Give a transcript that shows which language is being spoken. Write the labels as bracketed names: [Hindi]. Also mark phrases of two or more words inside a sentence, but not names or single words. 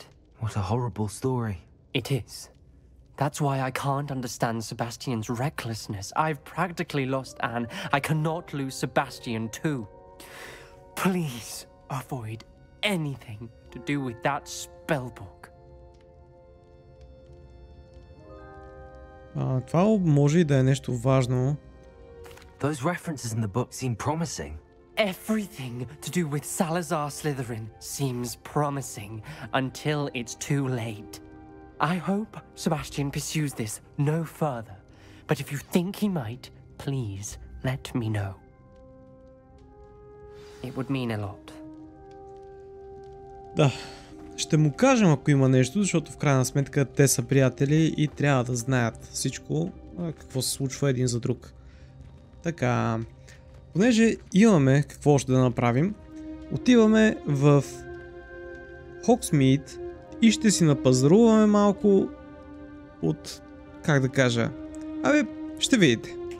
[English] What a horrible story. It is. That's why I can't understand Sebastian's recklessness. I've practically lost Anne. I cannot lose Sebastian too. Please avoid anything to do with that spellbook. [Bulgarian] Това може и да е нещо важно. [English] Those references in the book seem promising. Everything to do with Salazar Slytherin seems promising until it's too late. I hope Sebastian pursues this no further, but if you think he might, please let me know. It would mean a lot. [Bulgarian] Да, ще му кажем ако има нещо, защото в крайна сметка те са приятели и трябва да знаят всичко, какво се случва един за друг. Така, понеже имаме какво още да направим, отиваме в Hogsmeade и ще си напазаруваме малко от, как да кажа, ще видите.